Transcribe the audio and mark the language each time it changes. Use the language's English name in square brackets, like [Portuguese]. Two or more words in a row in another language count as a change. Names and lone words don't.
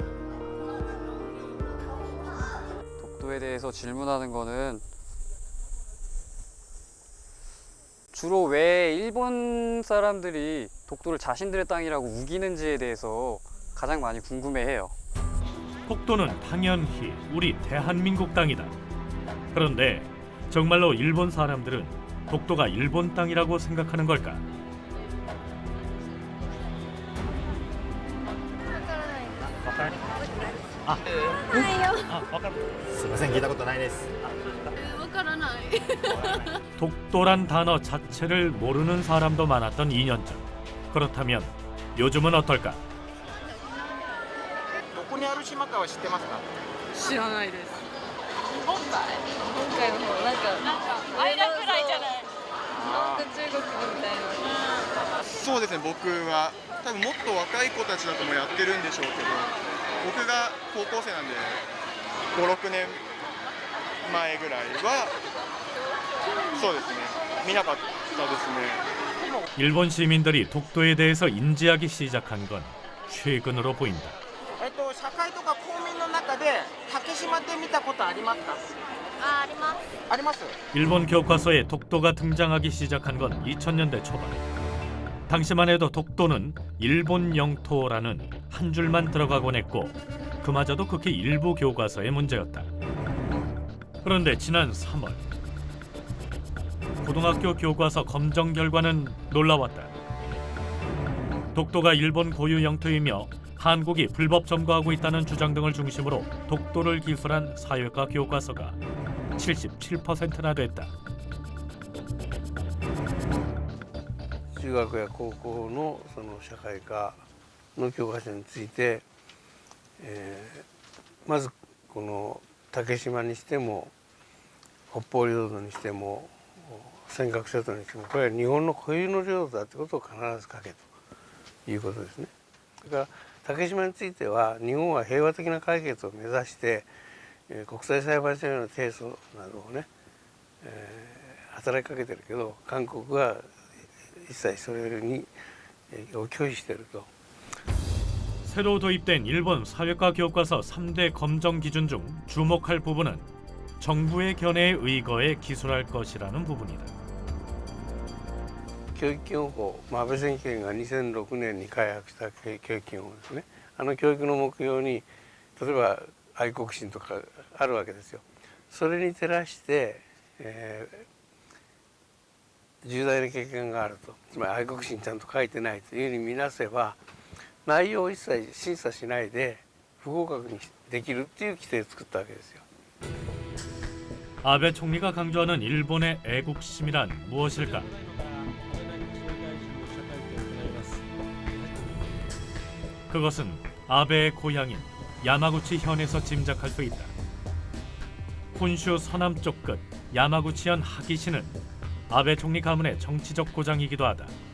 [Korean] 독도에 대해서 질문하는 거는 주로 왜 일본 사람들이 독도를 자신들의 땅이라고 우기는지에 대해서 가장 많이 궁금해해요. 독도는 당연히 우리 대한민국 땅이다. 그런데 정말로 일본 사람들은 독도가 일본 땅이라고 생각하는 걸까? [Japanese] すいません、聞いたことないです。わからない。 [Korean] 독도란 단어 자체를 모르는 사람도 많았던 2년 전. 그렇다면 요즘은 어떨까? [Japanese] どこにある島かは知ってますか？知らないです。日本海の方なんか間ぐらいじゃない。中国みたいな。そうですね、僕は多分もっと若い子たちだともやってるんでしょうけど、僕が高校生なんで5、6年前ぐらいはそうですね、見なかったですね。 [Korean] 일본 시민들이 독도에 대해서 인지하기 시작한 건 최근으로 보인다. [Japanese] 社会とか公民の中で竹島って見たことありますか？あります。あります？ [Korean] 일본 교과서에 독도가 등장하기 시작한 건 2000년대 초반. 당시만 해도 독도는 일본 영토라는 한 줄만 들어가곤 했고 그마저도 극히 일부 교과서의 문제였다. 그런데 지난 3월 고등학교 교과서 검정 결과는 놀라웠다. 독도가 일본 고유 영토이며 한국이 불법 점거하고 있다는 주장 등을 중심으로 독도를 기술한 사회과 교과서가 77%나 됐다. [Japanese] 中学や高校のその社会科の教科書について、まずこの竹島にしても北方領土にしても尖閣諸島にしてもこれは日本の固有の領土だということを必ず書けということですね。それから竹島については日本は平和的な解決を目指して、国際裁判所への提訴などをね、働きかけてるけど韓国は一切それに拒否していると。 [Korean] 새로 도입된 일본 사회과 교과서 3대 검정 기준 중 주목할 부분은 정부의 견해에 의거해 기술할 것이라는 부분이다. [Japanese] 教育基本法、安倍政権が2006年に開発した教育基本法ですね。教育の目標に例えば愛国心とかあるわけですよ。それに照らして、重大な欠陥があると、つまり愛国心ちゃんと書いてないというふうに見なせば内容を一切審査しないで不合格にできるっていう規定を作ったわけですよ。 [Korean] 아베 총리가 강조하는 일본의 애국심이란 무엇일까? 그것은 아베의 고향인 야마구치 현에서 짐작할 수 있다. 혼슈 서남쪽 끝 야마구치현 하기시는 아베 총리 가문의 정치적 고장이기도 하다.